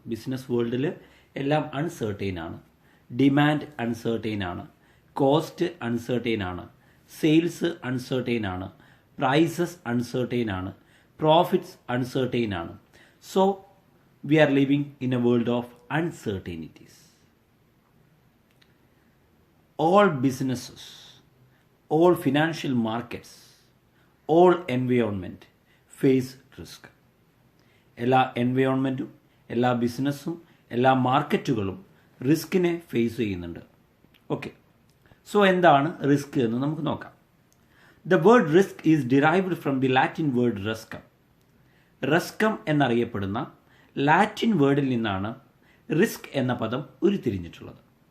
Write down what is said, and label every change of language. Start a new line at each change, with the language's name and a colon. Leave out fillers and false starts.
Malayalam: Business വേൾഡിൽ എല്ലാം uncertain ആണ്. ഡിമാൻഡ് അൺസർട്ടൈൻ ആണ്, കോസ്റ്റ് അൺസർട്ടൈൻ ആണ്, സെയിൽസ് അൺസർട്ടൈൻ ആണ്, പ്രൈസസ് അൺസർട്ടൈൻ ആണ്, പ്രോഫിറ്റ്സ് അൺസർട്ടൈൻ ആണ്.
English: So we are living in a world of uncertainties. All businesses, all financial markets, all environment face risk.
Malayalam: എല്ലാ എൻവയോൺമെൻറ്റും, എല്ലാ ബിസിനസ്സും, എല്ലാ മാർക്കറ്റുകളും റിസ്കിനെ ഫേസ് ചെയ്യുന്നുണ്ട്. ഓക്കെ, സോ എന്താണ് റിസ്ക് എന്ന് നമുക്ക് നോക്കാം.
English: The word risk is derived from the Latin word ruscum.
Malayalam: റസ്കം എന്നറിയപ്പെടുന്ന ലാറ്റിൻ വേർഡിൽ നിന്നാണ് റിസ്ക് എന്ന പദം ഉരുത്തിരിഞ്ഞിട്ടുള്ളത്.